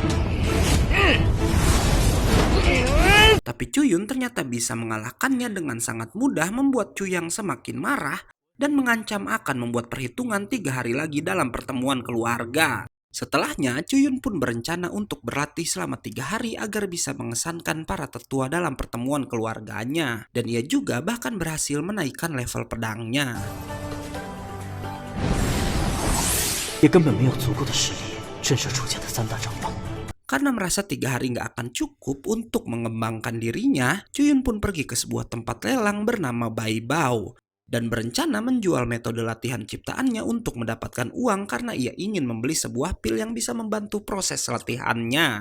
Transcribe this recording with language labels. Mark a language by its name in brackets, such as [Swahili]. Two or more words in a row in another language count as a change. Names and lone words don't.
[Indonesian] Tapi Chu Yun ternyata bisa mengalahkannya dengan sangat mudah, membuat Chu Yang semakin marah dan mengancam akan membuat perhitungan 3 hari lagi dalam pertemuan keluarga. Setelahnya, Cuyun pun berencana untuk berlatih selama 3 hari agar bisa mengesankan para tetua dalam pertemuan keluarganya. Dan ia juga bahkan berhasil menaikkan level pedangnya. [Chinese] 也根本没有足够的实力震慑楚家的3大长老。 [Indonesian] Karena merasa 3 hari nggak akan cukup untuk mengembangkan dirinya, Cuyun pun pergi ke sebuah tempat lelang bernama Bai Bao dan berencana menjual metode latihan ciptaannya untuk mendapatkan uang karena ia ingin membeli sebuah pil yang bisa membantu proses latihannya.